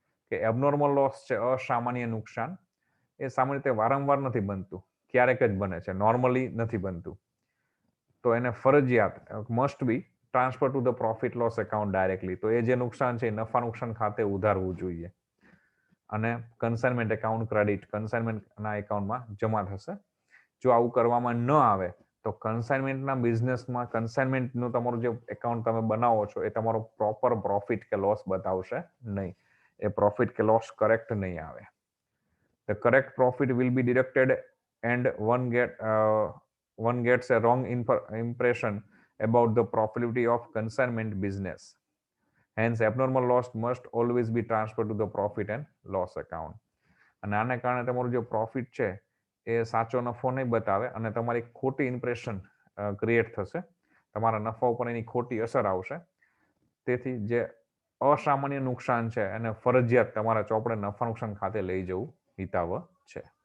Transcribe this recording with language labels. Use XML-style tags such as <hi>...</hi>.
<gu>કે abnormal loss છે, અસામાન્ય નુકસાન, એ સામાન્ય રીતે વારંવાર નથી બનતું, ક્યારેક જ બને છે, નોર્મલી નથી બનતું, તો એને ફરજિયાત</gu> <en>must be transfer to the profit loss account directly,</en> <gu>તો એ જે નુકસાન છે એ નફા નુકસાન ખાતે ઉધારવું જોઈએ અને કન્સાઇનમેન્ટ એકાઉન્ટ ક્રેડિટ, કન્સાઇનમેન્ટના એકાઉન્ટમાં જમા થશે. જો આવું કરવામાં ન આવે તો કન્સાઇનમેન્ટના બિઝનેસમાં કન્સાઇનમેન્ટનું તમારું જે એકાઉન્ટ તમે બનાવો છો એ તમારો પ્રોપર પ્રોફિટ કે લોસ બતાવશે નહીં, એ પ્રોફિટ કે લોસ કરેક્ટ નહીં આવે.</gu> <en>The correct profit will be deducted and one gets a wrong impression about the profitability of consignment business. Hence, abnormal loss must always be transferred to the profit and loss account.</en> <gu>અને આને કારણે તમારું જે profit છે એ સાચો નફો નહીં બતાવે અને તમારી ખોટી ઇમ્પ્રેશન ક્રિએટ થશે, તમારા નફા ઉપર એની ખોટી અસર આવશે. તેથી જે અસામાન્ય નુકસાન છે અને ફરજિયાત તમારા ચોપડે નફા નુકસાન ખાતે લઈ જવું હિતાવહ છે.</gu>